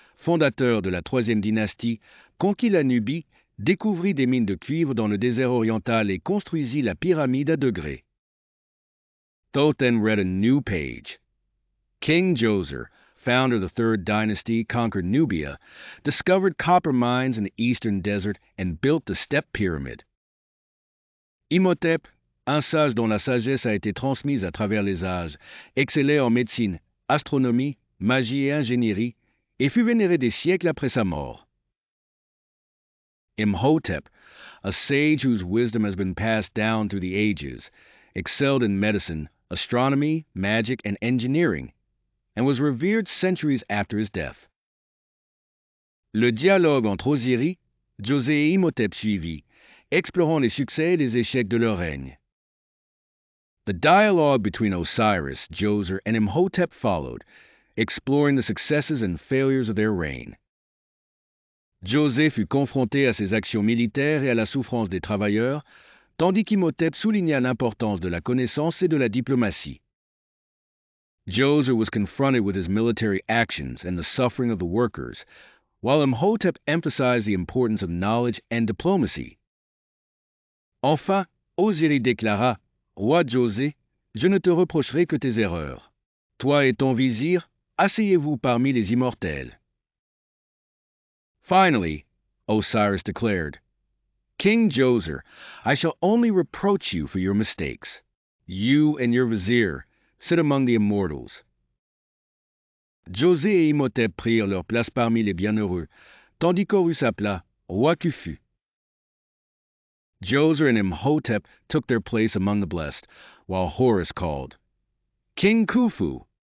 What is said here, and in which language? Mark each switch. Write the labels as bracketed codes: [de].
[fr] fondateur de la troisième dynastie, conquit la Nubie, découvrit des mines de cuivre dans le désert oriental et construisit la pyramide à degrés. [en] Thoth then read a new page. King Djoser, founder of the third dynasty, conquered Nubia, discovered copper mines in the eastern desert, and built the step pyramid. [fr] Imhotep, un sage dont la sagesse a été transmise à travers les âges, excellait en médecine, astronomie, magie et ingénierie, et fut vénéré des siècles après sa mort. [en] Imhotep, a sage whose wisdom has been passed down through the ages, excelled in medicine, astronomy, magic, and engineering, and was revered centuries after his death. [fr] Le dialogue entre Osiris, Djosé et Imhotep suivit, explorant les succès et les échecs de leur règne. [en] The dialogue between Osiris, Djoser, and Imhotep followed, exploring the successes and failures of their reign. [fr] Djosé fut confronté à ses actions militaires et à la souffrance des travailleurs, tandis qu'Imhotep souligna l'importance de la connaissance et de la diplomatie. [en] Djoser was confronted with his military actions and the suffering of the workers, while Imhotep emphasized the importance of knowledge and diplomacy. [fr] Enfin, Osiris déclara, Roi Djosé, je ne te reprocherai que tes erreurs. Toi et ton vizir, asseyez-vous parmi les immortels. [en] Finally, Osiris declared, King Djoser, I shall only reproach you for your mistakes. You and your vizier sit among the immortals. [fr] Djosé et Imhotep prirent leur place parmi les bienheureux, tandis qu'Horus appela Roi Khufu. [en] Djoser and Imhotep took their place among the blessed, while Horus called, King Khufu,